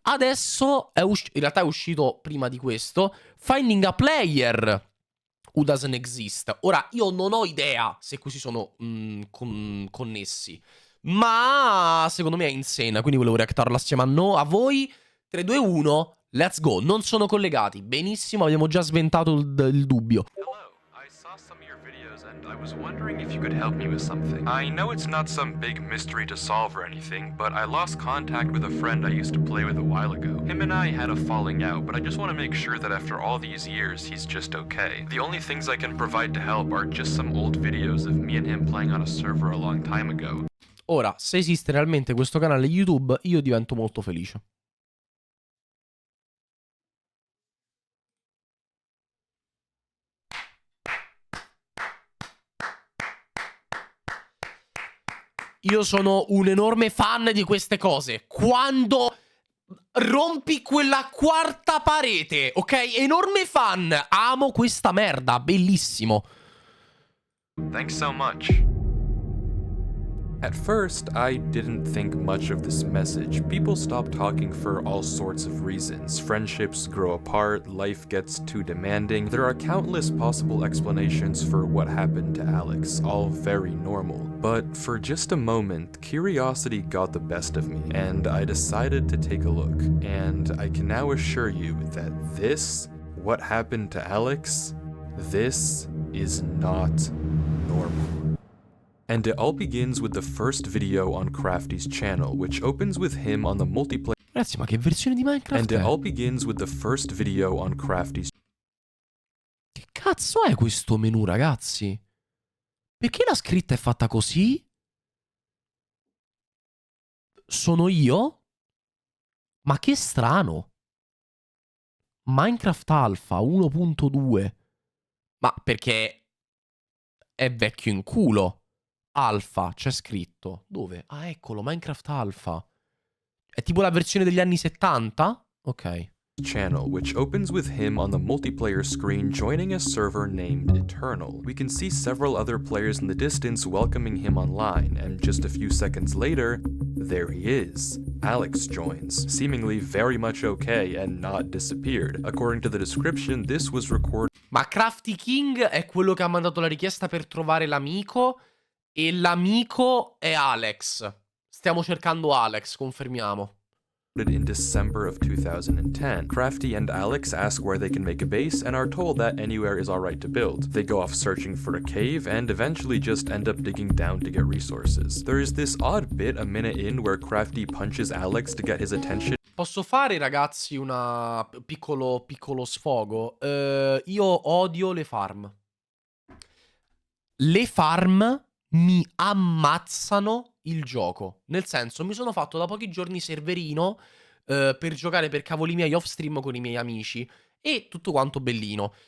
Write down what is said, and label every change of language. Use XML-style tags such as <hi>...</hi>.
<it>Adesso è in realtà è uscito prima di questo, Finding a Player Who Doesn't Exist. Ora, io non ho idea se questi sono connessi, ma secondo me è insane, quindi volevo reactarla assieme a voi.</it> <en>3, 2, 1, let's go.</en> <it>Non sono collegati. Benissimo, abbiamo già sventato il dubbio.</it> <en>Hello, I saw some of your videos and I was wondering if you could help me with something. I know it's not some big mystery to solve or anything, but I lost contact with a friend I used to play with a while ago. Him and I had a falling out, but I just want to make sure that after all these years, he's just okay. The only things I can provide to help are just some old videos of me and him playing on a server a long time ago.</en> <it>Ora, se esiste realmente questo canale YouTube, io divento molto felice. Io sono un enorme fan di queste cose. Quando rompi quella quarta parete, ok? Enorme fan. Amo questa merda, bellissimo.</it> <en>Thanks so much. At first, I didn't think much of this message. People stop talking for all sorts of reasons. Friendships grow apart, life gets too demanding. There are countless possible explanations for what happened to Alex, all very normal. But for just a moment, curiosity got the best of me, and I decided to take a look. And I can now assure you that this, what happened to Alex, this is not normal. And it all begins with the first video on Crafty's channel, which opens with him on the multiplayer.</en> <it>Ragazzi, ma che versione di Minecraft</it> <en>And</en> <it>è?</it> <en>it all begins with the first video on Crafty's.</en> <it>Che cazzo è questo menu, ragazzi? Perché la scritta è fatta così? Sono io? Ma che strano. Minecraft Alpha 1.2. Ma perché è vecchio in culo. Alpha, c'è scritto. Dove? Ah, eccolo, Minecraft Alpha. È tipo la versione degli anni 70? Ok.</it> <en>Channel, which opens with him on the multiplayer screen joining a server named Eternal. We can see several other players in the distance welcoming him online, and just a few seconds later, there he is. Alex joins, seemingly very much okay and not disappeared. According to the description, this was recorded.</en> <it>Ma Crafty King è quello che ha mandato la richiesta per trovare l'amico, e l'amico è Alex. Stiamo cercando Alex, confermiamo.</it> <en>In December of 2010. Crafty and Alex ask where they can make a base and are told that anywhere is alright to build. They go off searching for a cave and eventually just end up digging down to get resources. There is this odd bit a minute in where Crafty punches Alex to get his attention.</en> <it>Posso fare, ragazzi, una piccolo sfogo? Io odio le farm. Le farm mi ammazzano il gioco. Nel senso, mi sono fatto da pochi giorni serverino per giocare per cavoli miei off stream con i miei amici e tutto quanto bellino.</it>